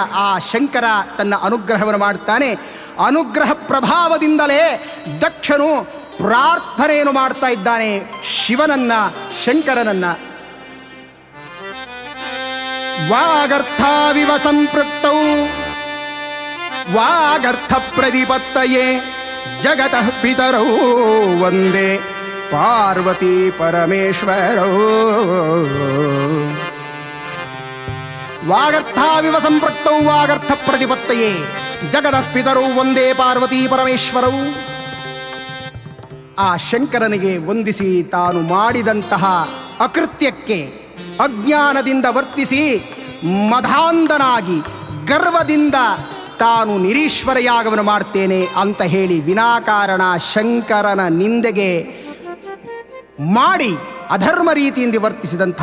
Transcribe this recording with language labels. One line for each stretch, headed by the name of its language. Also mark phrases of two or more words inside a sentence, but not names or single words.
Kannada: ಆ ಶಂಕರ ತನ್ನ ಅನುಗ್ರಹವನ್ನು ಮಾಡುತ್ತಾನೆ. ಅನುಗ್ರಹ ಪ್ರಭಾವದಿಂದಲೇ ದಕ್ಷನು ಪ್ರಾರ್ಥನೆಯನ್ನು ಮಾಡ್ತಾ ಇದ್ದಾನೆ ಶಿವನನ್ನ, ಶಂಕರನನ್ನ.
Sanskrit: ವಾಗರ್ಥಾವಿವ ಸಂಪೃಕ್ತೌ ವಾಗರ್ಥ ಪ್ರತಿಪತ್ತಯೇ ಜಗತಃ ಪಿತರೌ ವಂದೇ ಪಾರ್ವತಿ ಪರಮೇಶ್ವರೌ. ವಾಗರ್ಥಾವಿವ ಸಂಪೃಕ್ತೌ ವಾಗರ್ಥ ಪ್ರತಿಪತ್ತಯೇ ಜಗತಃ ಪಿತರೌ ವಂದೇ ಪಾರ್ವತಿ ಪರಮೇಶ್ವರೌ.
Kannada: ಆ ಶಂಕರನಿಗೆ ವಂದಿಸಿ ತಾನು ಮಾಡಿದಂತಹ ಅಕೃತ್ಯಕ್ಕೆ ಅಜ್ಞಾನದಿಂದ ವರ್ತಿಸಿ ಮದಾಂಧನಾಗಿ ಗರ್ವದಿಂದ ತಾನು ನಿರೀಶ್ವರ ಯಾಗವನ್ನು ಮಾಡ್ತೇನೆ ಅಂತ ಹೇಳಿ ವಿನಾಕಾರಣ ಶಂಕರನ ನಿಂದೆಗೆ ಮಾಡಿ ಅಧರ್ಮ ರೀತಿಯಿಂದ ವರ್ತಿಸಿದಂಥ